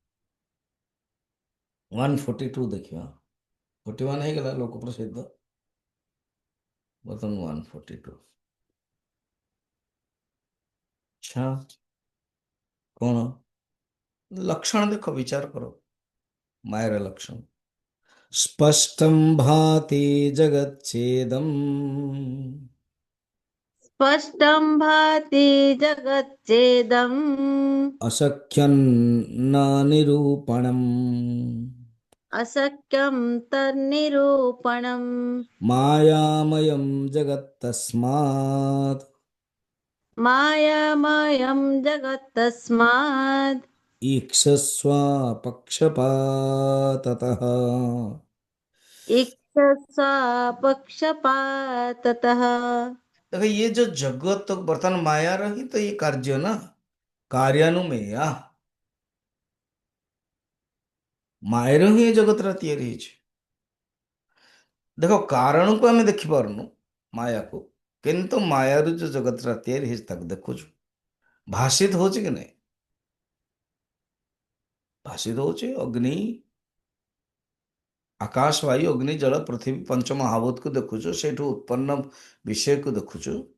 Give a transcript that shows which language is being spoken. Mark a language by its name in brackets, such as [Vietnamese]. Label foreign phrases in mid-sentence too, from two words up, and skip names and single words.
[Odia] 142 ଦେଖିବା, 41 ହେଇଗଲା ଲୋକ ପ୍ରସିଦ୍ଧ, ବର୍ତ୍ତମାନ 142। ଆଚ୍ଛା, କଣ ଲକ୍ଷଣ ଦେଖ, ବିଚାର କର ମାୟାର ଲକ୍ଷଣ। [Sanskrit] ସ୍ପଷ୍ଟଂ ଭାତି ଜଗଚ୍ଛେଦମ୍, स्पष्टं भाति जगच्चेदम् अशक्यं न निरूपणम्। अशक्यं तन्निरूपणम् मायामयं जगत्तस्मात् मायामयं जगत्तस्मात् ईक्षस्व पक्षपाततः। इक्षसा पक्षपाततः। [Hindi] देखो ये जो जगत तो बर्तमान माया रही तो ये कार्य ना, कार्यानुमेय मायर ही ये जगत [Odia] ତିଆରି ହେଇଛି। ଦେଖ କାରଣକୁ ଆମେ ଦେଖିପାରୁନୁ ମାୟାକୁ, କିନ୍ତୁ ମାୟାରୁ ଯୋଉ ଜଗତଟା ତିଆରି ହେଇଛି ତାକୁ ଦେଖୁଛୁ। ଭାସିତ ହଉଛି କି ନାହିଁ? ଭାସିତ ହଉଛି। ଅଗ୍ନି, ଆକାଶ, ବାୟୁ, ଅଗ୍ନି, ଜଳ, ପୃଥିବୀ ପଞ୍ଚ ମହାଭୂତକୁ ଦେଖୁଛୁ, ସେଇଠୁ ଉତ୍ପନ୍ନ ବିଷୟକୁ ଦେଖୁଛୁ।